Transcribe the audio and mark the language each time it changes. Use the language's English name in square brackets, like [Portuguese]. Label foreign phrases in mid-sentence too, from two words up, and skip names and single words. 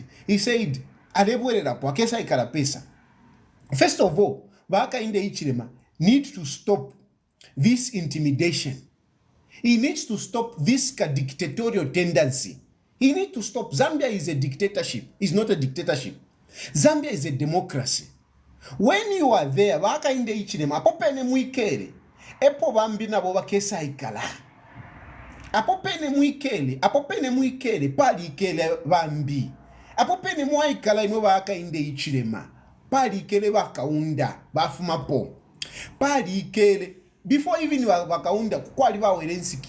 [English] He said, first of all, Hakainde Hichilema need to stop this intimidation. He needs to stop this dictatorial tendency. He needs to stop. Zambia is a dictatorship. It's not a dictatorship. Zambia is a democracy. When you are there, [Bemba] Hakainde Hichilema, apopene muikele, epo bambi nabo bakesa ikala. Apopene muikele, pali ikele bambi. Apopene muikala ino Hakainde Hichilema. Pali ikele bakaunda, bafumapo. Pali ikele, [English] before even [Bemba] bakaunda, kwali bawerensiki.